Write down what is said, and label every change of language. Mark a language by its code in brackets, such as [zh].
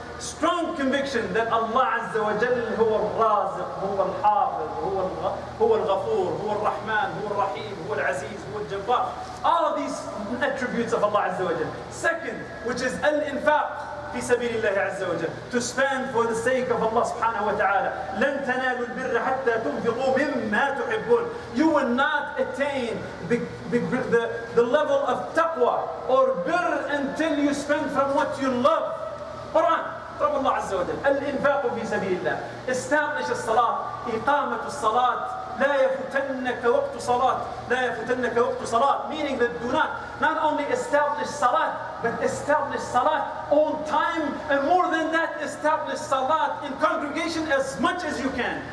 [en] Strong conviction that Allah Azza wa Jal huwa al-Raziq, huwa al-Hafiz, huwa al-Ghafur, huwa al-Rahman, huwa al-Rahim, huwa al-Aziz, huwa al-Jabbar. All of these attributes of Allah Azza wa Jal. Second, which is al-Infaq. [ar] في سبيل الله عز وجل, [en] to spend for the sake of Allah subhanahu wa ta'ala. [ar] لن تنالوا البر حتى تنفقوا مما تحبون. [en] You will not attain the level of taqwa or birr until you spend from what you love. Quran, from Allah Azza wa Jal. [ar] الإنفاق في سبيل الله. Establish الصلاة, إقامة الصلاة. لا يفتنك وقت صلاة. لا يفتنك وقت صلاة. [en] Meaning that do not only establish salat, but establish salat on time, and more than that, establish salat in congregation as much as you can.